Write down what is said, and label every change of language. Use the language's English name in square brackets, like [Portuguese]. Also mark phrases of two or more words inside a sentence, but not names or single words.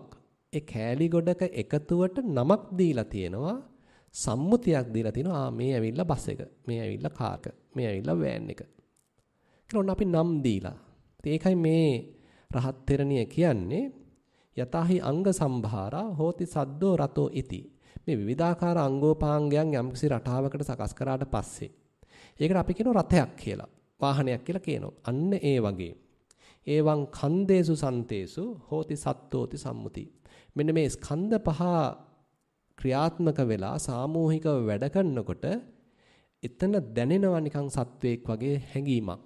[Sinhala] ඒ කෑලි ගොඩක එකතුවට නමක් දීලා තියෙනවා. සම්මුතියක් දීලා තිනවා මේ ඇවිල්ලා බස් එක, මේ ඇවිල්ලා කාර් එක, මේ ඇවිල්ලා වෑන් එක. කියලා ඔන්න අපි නම් දීලා. ඒකයි මේ රහත් තෙරණිය කියන්නේ [Pali] යතහි අංග සම්භාරා හෝති සද්දෝ රතෝ ඉති. [Sinhala] මේ විවිධාකාර අංගෝපාංගයන් යම්කිසි රටාවකට සකස් කරාට පස්සේ ඒකට අපි කියනවා රතයක් කියලා. වාහනයක් කියලා කියනවා. අන්න ඒ වගේ. [Pali] ඒවං ඛන්දේසු සන්තේසු හෝති සත්තෝති සම්මුති. [Sinhala] මෙන්න මේ ස්කන්ධ පහ ක්‍රියාත්මක වෙලා සාමූහිකව වැඩ කරනකොට එතන දැනෙනවා නිකන් සත්වයක් වගේ හැඟීමක්.